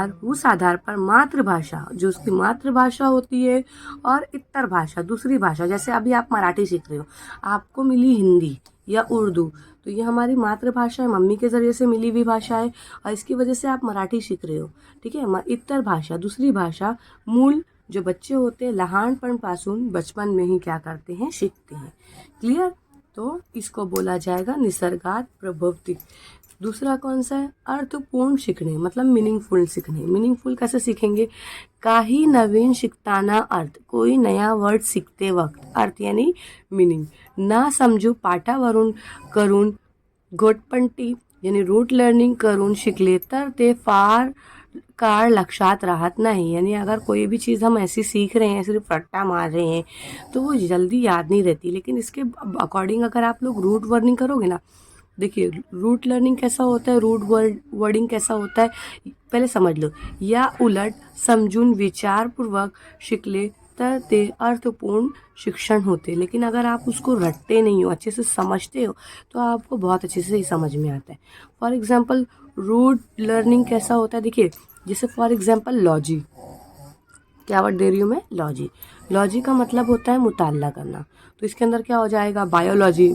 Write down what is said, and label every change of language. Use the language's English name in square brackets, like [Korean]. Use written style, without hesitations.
[Hindi] उस आधार पर मातृभाषा, जो उसकी मातृभाषा होती है, और इतर भाषा, दूसरी भाषा, जैसे अभी आप मराठी सीख रहे हो, आपको मिली हिंदी या उर्दू, तो ये हमारी मातृभाषा है, मम्मी के जरिए से मिली हुई भाषा है, और इसकी वजह से आप मराठी सीख रहे हो. ठीक है, इतर भाषा, दूसरी भाषा, मूल जो बच्चे होते हैं लहानपणापासून, बचपन में ही क्या करते हैं, सीखते हैं. क्लियर? तो इसको बोला जाएगा निसर्गात प्रभवती. दूसरा कौन सा है? [Marathi] अर्थपूर्ण शिकणे, [Hindi] मतलब मीनिंगफुल सीखणे. मीनिंगफुल कैसे सीखेंगे? [Marathi] काही नवीन शिकताना अर्थ, [Hindi] कोई नया वर्ड सीखते वक्त, अर्थ यानी मीनिंग. [Marathi] ना समजू पाठावरून करून घोटपट्टी यानी रूट लर्निंग करून शिकले तर ते फार काळ लक्षात राहत नाही. [Hindi] यानी अगर कोई भी चीज़ हम ऐसी सीख रहे हैं, सिर्फ रट्टा मार रहे हैं, तो वो जल्दी याद नहीं रहती. लेकिन इसके अकॉर्डिंग अगर आप लोग रूट वर्निंग करोगे ना, देखिए रूट लर्निंग कैसा होता है, रूट वर्डिंग कैसा होता है, पहले समझ लो. [Marathi] या उलट समजून विचारपूर्वक शिकले तर ते अर्थपूर्ण शिक्षण होते. [Hindi] लेकिन अगर आप उसको रटते नहीं हो, अच्छे से समझते हो, तो आपको बहुत अच्छे से ही समझ में आता है. फॉर एग्जाम्पल रूट लर्निंग कैसा होता है, देखिए जैसे फॉर एग्जाम्पल लॉजी, क्या वर्ड दे रही हूँ मैं? लॉजी. लॉजी का मतलब होता है मुताला करना. तो इसके अंदर क्या हो जाएगा? बायोलॉजी.